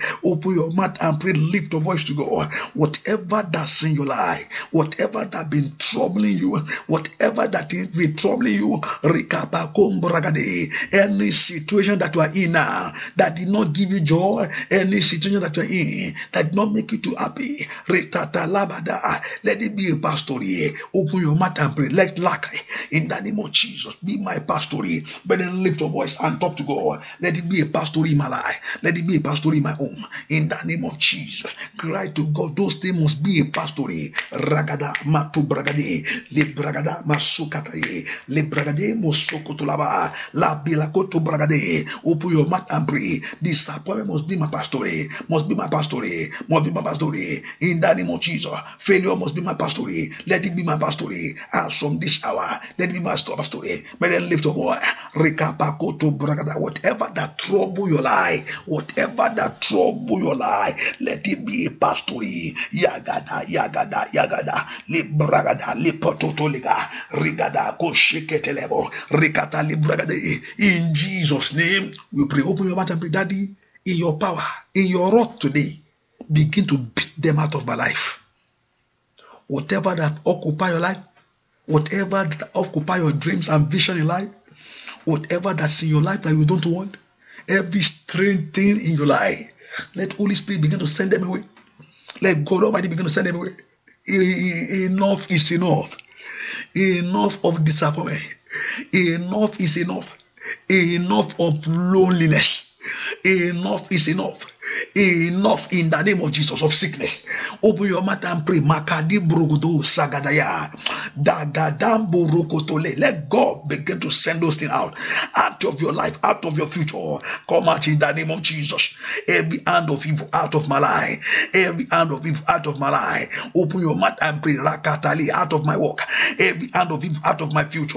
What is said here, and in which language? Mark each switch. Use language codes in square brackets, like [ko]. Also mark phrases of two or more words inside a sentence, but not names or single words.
[en] Open your mouth and pray, lift your voice to God. Whatever that's in your life, whatever that been troubling you, whatever that is been troubling you, any situation that you are in now that did not give you joy, any situation that you are in that did not make you too happy, let it be a pastory. Open your mouth and pray. Let lack in the name of Jesus be my pastory. But then lift your voice and talk to God. Let it be a pastory in my life. Let it be a pastory in my home. In the name of Jesus, cry to God. Those things must be a pastory. Ragada matu bragade, le bragada masukataye, le bragade musokotulaba, la bilakoto bragade. Open your mouth and pray. Disappointment must be my pastory. Must be my pastory. Must be my pastory. In the name of Jesus, failure must be my pastory. Let it be my pastory. As from this hour, let it be my pastory. May then lift up voice. Rekapakoto bragada. Whatever that trouble your life, whatever that trouble your life, let it be a pastory. Yagada, yagada, yagada. Li bragada, li pototoliga. Rigada, ko sheketelebo. Rikata li bragada. In Jesus' name, we pray. Open your mouth and pray, Daddy, in your power, in your wrath today, begin to beat them out of my life. Whatever that occupy your life, whatever that occupy your dreams and vision in life, whatever that's in your life that you don't want, every strange thing in your life, let Holy Spirit begin to send them away. Let God Almighty begin to send them away. Enough is enough. Enough of disappointment. Enough is enough. Enough of loneliness. Enough is enough. Enough in the name of Jesus of sickness. Open your mouth and pray. Makadi brogodo sagadaya. Dagadambo rokotole. Let God begin to send those things out of your life, out of your future. Come out in the name of Jesus. Every hand of evil out of my life. Every hand of evil out of my life. Open your mouth and pray. Rakatali out of my work. Every hand of evil out of my future.